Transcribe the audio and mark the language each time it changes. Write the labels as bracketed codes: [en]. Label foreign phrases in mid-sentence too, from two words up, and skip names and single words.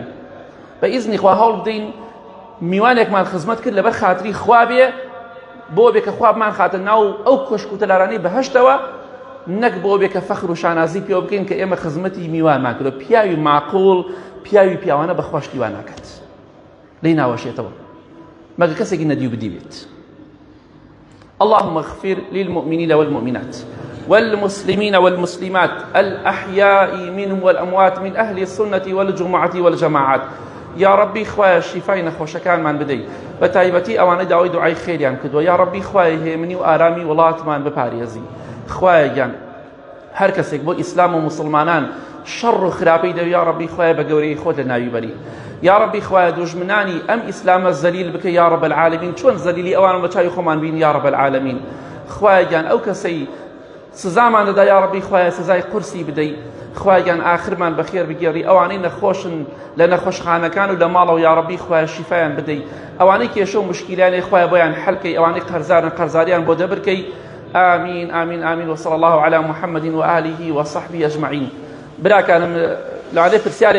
[ckb] بە ئیزنی خوا هەوڵ بدەین میوانێکمان خزمەت کرد لەبەر خاتری خوا بێ، بۆ بێ کە خوا بمان خاتە ناو ئەو کۆشک و تەلارانەی بەهەشتەوە، نەک بۆ بێ کە فەخر و شانازی پێوە بکەین کە ئێمە خزمەتی میوانمان کردووە. پیاوی معقوڵ، پیاوی پیاوانە بەخوا شتی وا ناکات، لێی ناوەشێتەوە مەگە کەسێکی نەدی و بدی بێت. [ar] اللهم اغفر للمؤمنين والمؤمنات والمسلمين والمسلمات الأحياء منهم والأموات من أهل السنة والجمعة والجماعات. يا ربي [ckb] خوايا شفای نەخۆشەکانمان بدەی، بە تایبەتی ئەوانەی داوای دوعای خێریان کردووە. [ar] یا ربی [ckb] خوایە هێمنی و ئارامی وڵاتمان بپارێزی. خوایە گیان هەر کەسێک بۆ ئیسلام و مسلمانان شەڕ و خراپەی دەوێت، [ar] یا ربی [ckb] خوایە بە گەورەی خۆت لە ناوی بەری. [ar] یا ربی [ckb] خوایە دوژمنانی ئەم ئیسلامە زەلیل بکە [ar] یا رب العالمین، [ckb] چۆن زەلیلی ئەوان بە چاوی خۆمان بین [ar] یا رب العالمین. [ckb] خوایە گیان ئەو کەسەی سزامان دەدا [ar] یا ربی [ckb] خوایە سزای قورسی بدەی. خوایە گیان ئاخرمان بەخێر بگێڕی. ئەوانەی نەخۆشن لە نەخۆشخانەکان و لە ماڵەوە [ar] یا ربی [ckb] خوایە شیفایان بدەی. ئەوانەی کێشە و مشکیلانەی خوایە بۆیان حەلکەی، ئەوانەی قەرزارن قەرزاریان بۆ دەبرکەی. [ar] آمين آمين آمين. وصلى الله على محمد وآله وصحبه أجمعين. [ckb] براكانم لعلي